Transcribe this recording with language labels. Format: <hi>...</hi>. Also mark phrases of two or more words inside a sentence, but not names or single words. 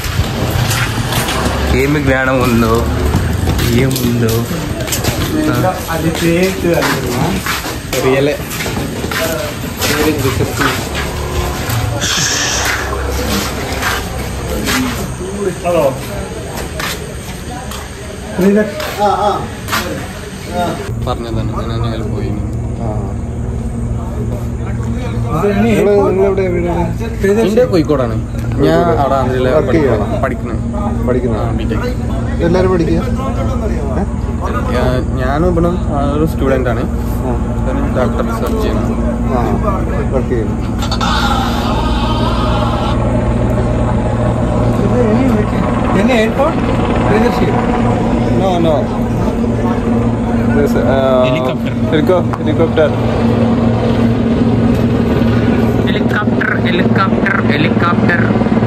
<te>ఏమి జ్ఞానం ఉందో ఏముందో. అది రియలే. హలో</te> <ml>പറഞ്ഞതാണ് പോയി. കോഴിക്കോടാണ് ഞാൻ. അവിടെ ആന്ധ്രയിലെ പഠിക്കുന്നത്. എല്ലാവരും പഠിക്കുക. ഞാനും ഇവിടെ ഒരു സ്റ്റുഡൻ്റ് ആണ്.</ml> <en>doctor research</en> <ml>ചെയ്യുന്നത്. വർക്ക് ചെയ്യുന്നു.</ml> <en>Any airport? No. There's helicopter. Helicopter.</en>